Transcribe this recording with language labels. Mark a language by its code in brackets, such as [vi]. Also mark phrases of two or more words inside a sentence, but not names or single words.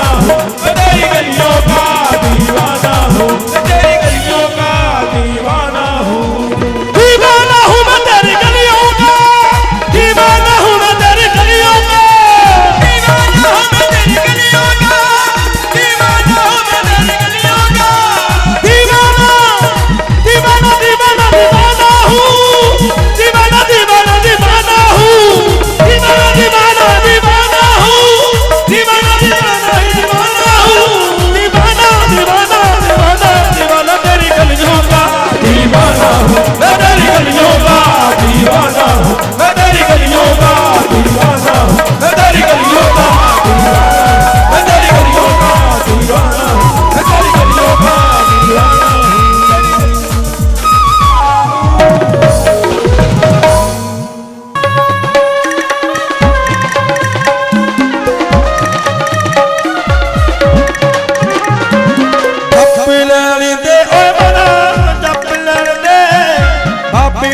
[hi] हूँ, मैं तेरी गलियों का दीवाना हूँ, मैं तेरी गलियों का दीवाना हूँ, दीवाना हूँ मैं तेरी गलियों का, दीवाना हूँ मैं तेरी गलियों का, दीवाना हूँ मैं तेरी गलियों का, दीवाना हूँ मैं तेरी गलियों का, दीवाना दीवाना दीवाना दीवाना हूँ, दीवाना दीवाना दीवाना हूँ, दीवाना दीवाना दीवाना हूँ, दीवाना दीवाना दीवाना हूँ, दीवाना दीवाना दीवाना दीवाना तेरी गलियों का दीवाना हूँ, मैं तेरी गलियों का दीवाना हूँ, मैं तेरी गलियों का दीवाना हूँ, मैं तेरी गलियों का दीवाना हूँ, मैं तेरी गलियों का दीवाना हूँ, मैं तेरी गलियों का दीवाना हूँ। [pa] जप लैण दे ओए मना, जप लैण दे बाबे